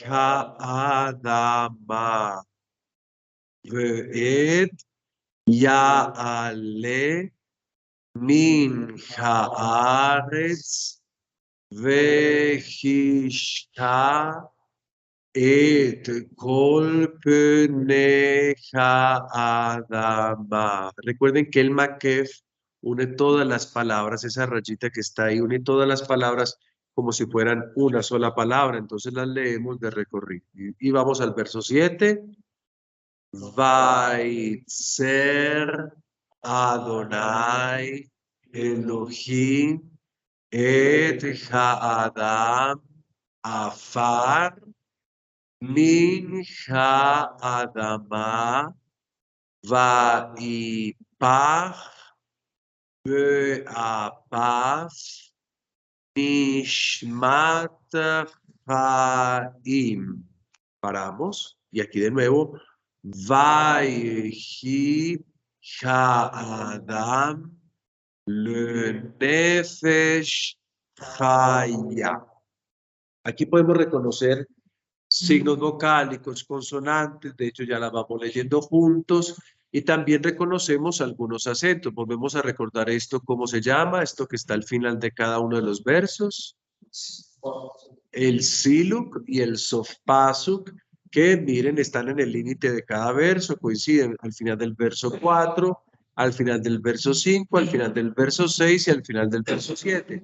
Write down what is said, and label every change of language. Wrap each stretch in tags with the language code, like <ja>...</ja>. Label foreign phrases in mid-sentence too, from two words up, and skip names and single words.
<he>האדמה ואד יעלה מן הארץ והשקה את כל פני האדמה.</he> <es>Recuerden que el makef une todas las palabras, esa rayita que está ahí, une todas las palabras como si fueran una sola palabra. Entonces las leemos de recorrido. Y vamos al verso 7.</es> <he>וייצר יהוה אלהים את האדם עפר מן האדמה ויפח באפיו נשמת חיים.</he> <es>Paramos. Y aquí de nuevo.</es> <he>ויהי האדם לנפש חיה.</he> <es>Aquí podemos reconocer signos vocálicos, consonantes, de hecho ya las vamos leyendo juntos, y también reconocemos algunos acentos. Volvemos a recordar esto, ¿cómo se llama? Esto que está al final de cada uno de los versos. El siluk y el sofpasuk, que miren, están en el límite de cada verso, coinciden al final del verso 4, al final del verso 5, al final del verso 6 y al final del verso 7.</es>